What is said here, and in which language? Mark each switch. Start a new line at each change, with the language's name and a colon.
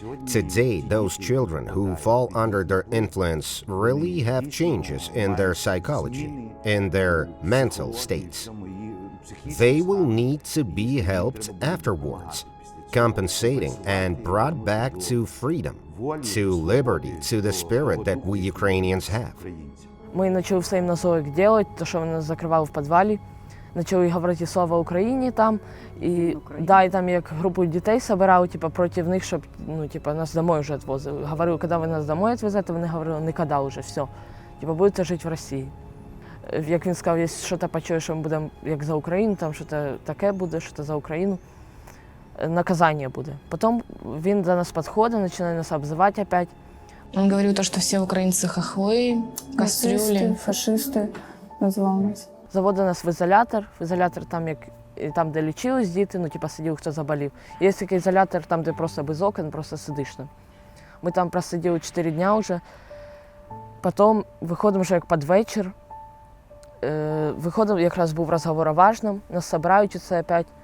English: Today, those children who fall under their influence really have changes in their psychology, in their mental states. They will need to be helped afterwards, compensating and brought back to freedom, to liberty, to the spirit that we Ukrainians have.
Ukrainian: Ми почали все їм на зоїк робити, то, що вони нас закривали в підвалі. Почали говорити слава Україні там. І там як групу дітей збирали, проти них, щоб нас домой вже відвозили. Говорили, коли ви нас домой відвезете, вони говорили, ніколи вже, все. Будете жити в Росії. Як він сказав, якщо щось почує, що ми будемо як за Україну, там щось таке буде, щось за Україну, наказание буде. Потом він до нас підходить, починає нас обзивати опять.
Russian: Он говорил то, что все украинцы хохлы, кастрюли.
Ukrainian: Фашисти назвав нас. Заводить нас в ізолятор там, де лічились діти, сиділи, хто заболів. Є такий ізолятор, там, де просто без окон, просто сидиш там. Ми там просиділи 4 дня вже. Потім виходимо вже як під вечір. Виходимо, якраз був розговор о важному, нас збирають оце опять.